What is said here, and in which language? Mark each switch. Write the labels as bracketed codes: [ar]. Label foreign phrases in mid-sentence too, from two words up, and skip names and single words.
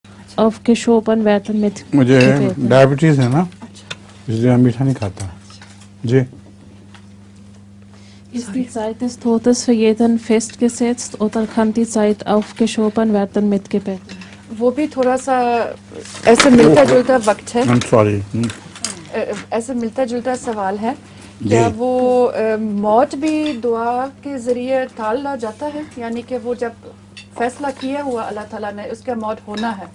[de] aufgeschoben werden mit [ur] مجھے [de] Gebeten. [ur] ڈائبٹیز ہے نا، اس لیے میں میٹھا نہیں کھاتا. جی [de] Ist die Zeit des Todes für jeden festgesetzt oder kann die Zeit aufgeschoben werden mit Gebeten? [ur] وہ بھی تھوڑا سا ایسے ملتا جلتا وقت ہے، سوری. ایسے ملتا جلتا سوال ہے. جی. کیا وہ موت بھی دعا کے ذریعے ٹالا جاتا ہے؟ یعنی کہ وہ جب فیصلہ کیا ہوا اللہ تعالیٰ نے اس کا موت ہونا ہے،